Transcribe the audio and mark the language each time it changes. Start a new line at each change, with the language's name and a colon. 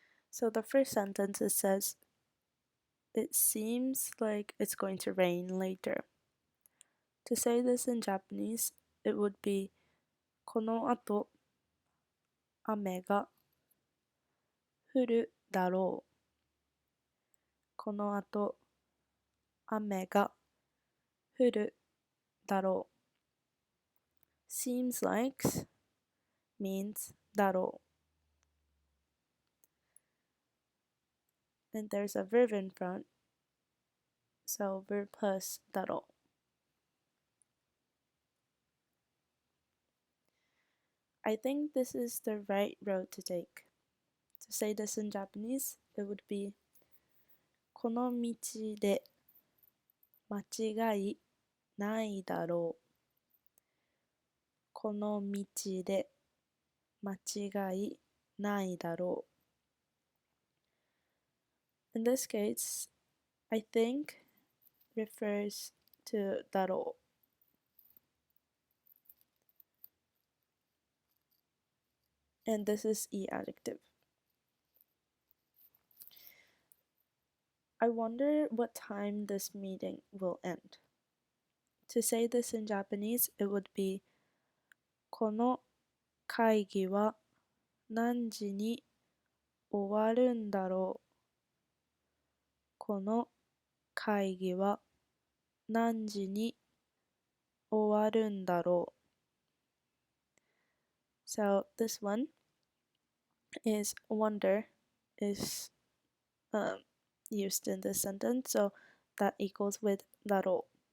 English: So the first sentence, it says, it seems like it's going to rain later. To say this in Japanese, it would be
Japanese: この後雨が降るだろう。この後雨が降るだろう。
English: Seems like means だろう. And there's a verb in front, so verb plus だろう. I think this is the right road to take. To say this in Japanese, it would be
Japanese: この道で間違いないだろう。この道で間違いないだろう.
English: In this case, I think refers to だろう. And this is e adjective. I wonder what time this meeting will end. To say this in Japanese, it would be
Japanese: この会議は何時に終わるんだろう。この会議は何時に終わるんだろう。
English: So this one is wonder is used in this sentence, so that equals with だろう.